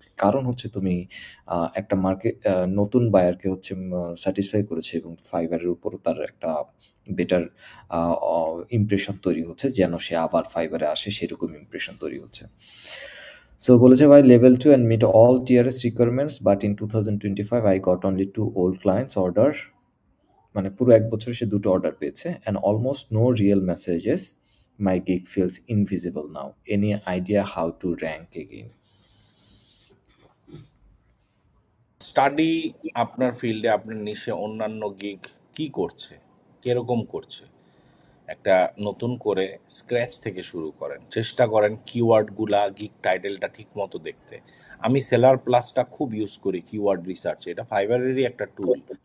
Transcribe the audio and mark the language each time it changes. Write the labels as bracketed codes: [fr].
[bn] কারণ হচ্ছে তুমি একটা নতুন বায়ারকে হচ্ছে স্যাটিসফাই করেছে, এবং ফাইবারের উপরও তার একটা বেটার আ অ ইমপ্রেশন তৈরি হচ্ছে, যেন সে আবার ফাইবারে আসে, সেরকম ইমপ্রেশন তৈরি হচ্ছে। সো বলেছে, ভাই, level 2 [en] and meet all TRS requirements, but in 2025 I got only 2 old clients order, [bn] মানে পুরো 1 বছরে সে 2 টো অর্ডার পেয়েছে, [en] and almost no real messages. My gig feels invisible now. Any idea how to rank again? [bn] Study আপনার ফিল্ডে, আপনার নিশে অন্যান্য gig কি করছে, কিরকম করছে, একটা নতুন করে স্ক্র্যাচ থেকে শুরু করেন, চেষ্টা করেন কিওয়ার্ডগুলা, গিগ টাইটেলটা ঠিক মতো দেখতে। আমি সেলার প্লাসটা খুব ইউজ করি কিওয়ার্ড রিসার্চে, এটা ফাইবারেরই একটা টুল।